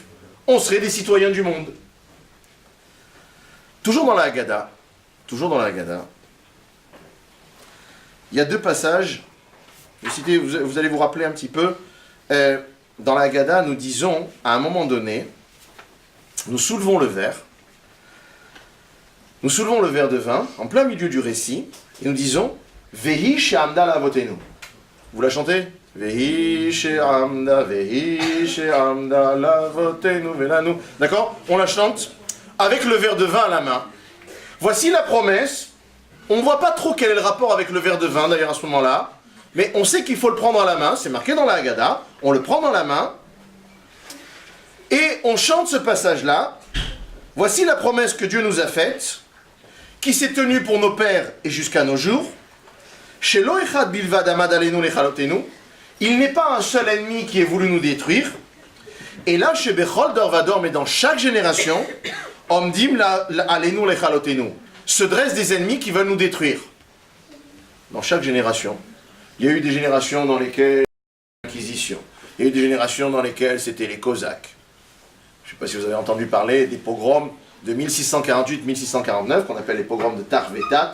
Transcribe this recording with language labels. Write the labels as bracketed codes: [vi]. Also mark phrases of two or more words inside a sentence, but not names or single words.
[fr] On serait des citoyens du monde. Toujours dans la Haggadah, il y a deux passages. Vous allez vous rappeler un petit peu. Dans la Haggadah, nous disons, à un moment donné, nous soulevons le verre. Nous soulevons le verre de vin, en plein milieu du récit, et nous disons, [he] והיא שעמדה לאבותינו. [fr] Vous la chantez? [he] והיא שעמדה לאבותינו ולנו. [fr] D'accord? On la chante avec le verre de vin à la main. Voici la promesse. On ne voit pas trop quel est le rapport avec le verre de vin, d'ailleurs, à ce moment-là. Mais on sait qu'il faut le prendre à la main. C'est marqué dans la Haggadah. On le prend dans la main. Et on chante ce passage-là. Voici la promesse que Dieu nous a faite, qui s'est tenue pour nos pères et jusqu'à nos jours. [he] שלא אחד בלבד עמד עלינו לכלותנו. [fr] Il n'est pas un seul ennemi qui ait voulu nous détruire. Et là, chez [he] בכל דור ודור, [fr] mais dans chaque génération, [he] עומדים עלינו לכלותנו, [fr] se dressent des ennemis qui veulent nous détruire. Dans chaque génération. Il y a eu des générations dans lesquelles l'Inquisition. Il y a eu des générations dans lesquelles c'était les Cosaques. Je ne sais pas si vous avez entendu parler des pogroms de 1648-1649, qu'on appelle les pogroms de Tarvetat.